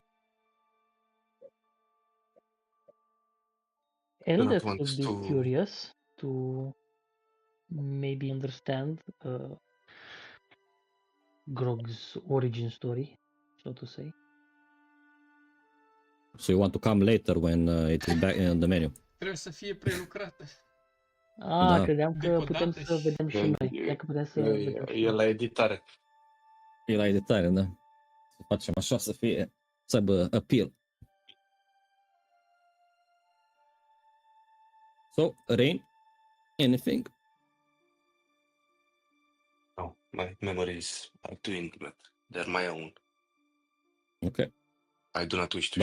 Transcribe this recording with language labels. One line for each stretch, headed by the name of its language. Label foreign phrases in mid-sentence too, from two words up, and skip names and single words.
English: Elders want would be to. curious to maybe understand Grog's origin story, so to say. So you want to come later when it is back in the menu?
Romanian: Trebuie să fie prelucrată. Da. Credeam că putem Decodate să vedem și noi. E- Cred că putem să vedem și E noi. la editare. E la editare, da? Să facem așa să fie, să aibă appeal.
English: So, Rain, anything? No, my memories are too intimate. They're my own. Okay. I do not wish to